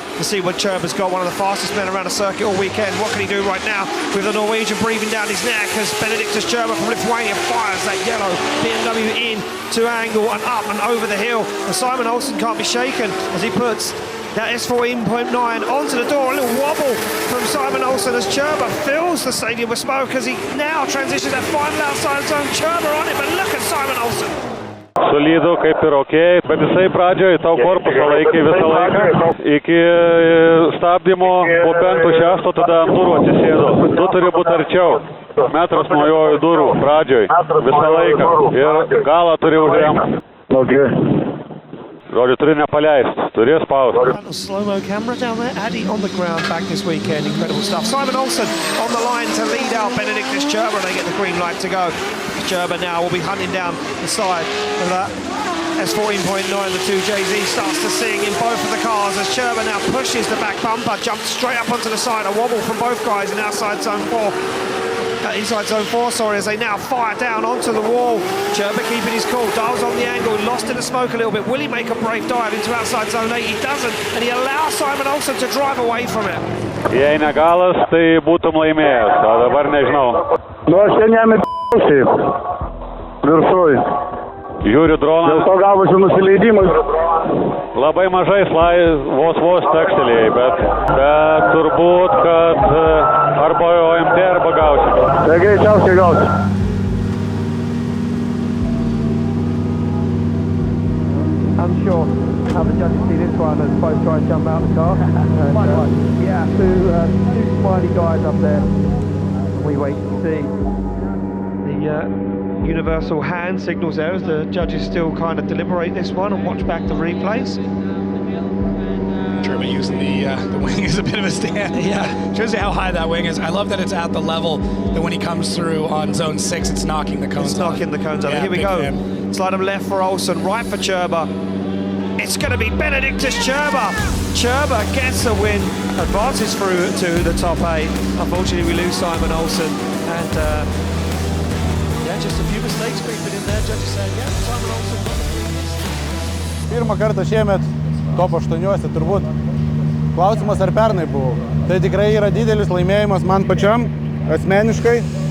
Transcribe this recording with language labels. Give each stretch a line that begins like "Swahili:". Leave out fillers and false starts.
English: To see what Gerber's got, one of the fastest men around the circuit all weekend. What can he do right now with the Norwegian breathing down his neck as Benedictus Gerber from Lithuania fires that yellow BMW in to angle and up and over the hill. And Simon Olsen can't be shaken as he puts that S14.9 onto the door. A little wobble from Simon Olsen as Gerber fills the stadium with smoke as he now transitions that final outside zone. Gerber on it, but look at Simon Olsen.
Lithuanian: Solidų kaip ir okei, bet jisai pradžioje tau korpusą laikė visą laiką. Iki stabdymo po 5-6 tada ant durų atsisėdo. Tu turi būti arčiau. Metras nuo jo durų pradžioje visą laiką. Ir galą turi užremti. Žodžiu, turi nepaleisti, turi spausti.
English: Slow-mo camera down there. Addy on the ground back this weekend. Incredible stuff. Simon Olsen on the line to lead out Benedictus Gerber. They get the green light to go. Gerber now will be hunting down the side of that S14.9. The 2JZ starts to sing in both of the cars as Gerber now pushes the back bumper, jumps straight up onto the side. A wobble from both guys in outside zone 4. Inside zone 4, sorry, as they now fire down onto the wall. Gerber keeping his cool, dials on the angle, lost in the smoke a little bit. Will he make a brave dive into outside zone 8? He doesn't, and he allows Simon Olsen to drive away from it.
Lithuanian: Jei ne galas, tai būtum laimėjęs, o dabar nežinau. Nu, aš ten jam įpėsiu. Viršuj. Žiūriu droną. Dėl to gavosi nusileidimas. Labai mažai vos tekstelėjai, bet turbūt, kad arba OMT arba gausi. Tai greičiausiai gausi.
English: Unsure how the judges see this one as both try and jump out of the car. Yeah, two smiley guys up there. We wait to see the universal hand signals there as the judges still kind of deliberate this one and watch back the replays. Gerber using the wing as a bit of a stand. Yeah, shows you how high that wing is. I love that it's at the level that when he comes through on zone 6, it's knocking the cones off. It's knocking the cones off. Yeah, here we go. Slide him left for Olsen, right for Gerber. It's going to be Benedictus Gerber. Gerber gets the win, advances through to the top 8. Unfortunately, we lose Simon Olsen and just a few mistakes creeping in there. Judges saying, yeah, Simon Olsen.
Lithuanian: Pirmą kartą šiemet top 8 turbūt. Klausimas ar pernai buvo. Tai tikrai yra didelis laimėjimas man pačiam, asmeniškai.